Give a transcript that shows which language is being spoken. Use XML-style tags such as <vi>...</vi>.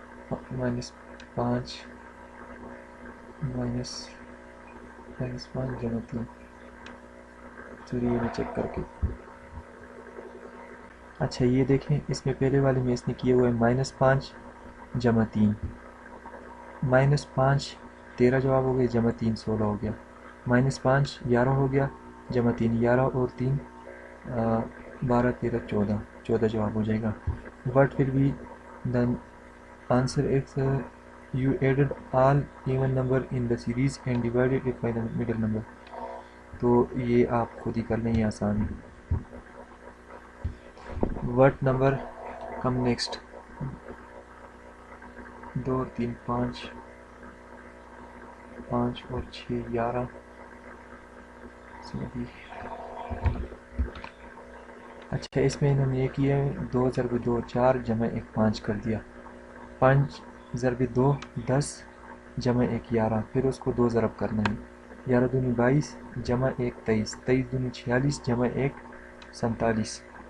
<ur>-5 -5 جمع 3، چلیے میں چیک کر کے، اچھا یہ دیکھیں اس میں پہلے والے میں اس نے کیا ہوا ہے -5 جمع 3، -5 13 جواب ہو گئے، جمع 3 16 ہو گیا، -5 11 ہو گیا، جمع 3 11 اور 3 12 13 14 14 جواب ہو جائے گا.</ur> <en>What will be the answer if you added all even number in the series and divided it by the middle number؟</en> <ur>تو یہ آپ خود ہی کر لیں، یہ آسان ہے.</ur> <en>What number come next؟ 2 3 5 5 اور 6 11.</en> <ur>اچھا اس میں انہوں نے یہ کیا ہے 2 ضرب 2 4 جمع 1 5 کر دیا. 5 ضرب 2 10 جمع 1 11، پھر اس کو 2 ضرب کرنا ہے. 11 دونی 22 جمع 1 23، 23 دونی 46 جمع 1 47.</ur>